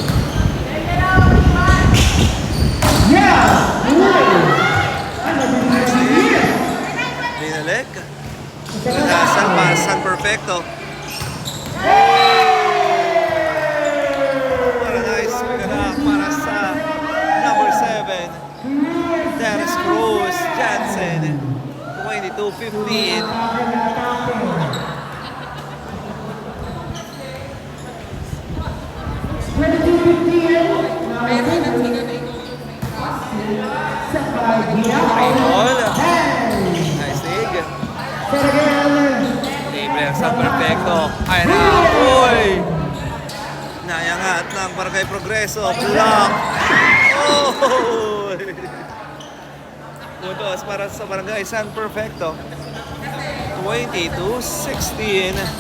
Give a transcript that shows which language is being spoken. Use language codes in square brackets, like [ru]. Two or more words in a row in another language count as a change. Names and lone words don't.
[tl] Binalik. Nasa para San Perfecto. Para nice pagkanak para sa number 7. Dennis Cruz Jansen. 22-15. Ball. [en] Nice dig. [tl] Libre ang San Perfecto. Ay na. Uy! Nayangat ng Barangay Progreso. Block. Oh! Puntos para sa Barangay San Perfecto. 22-16.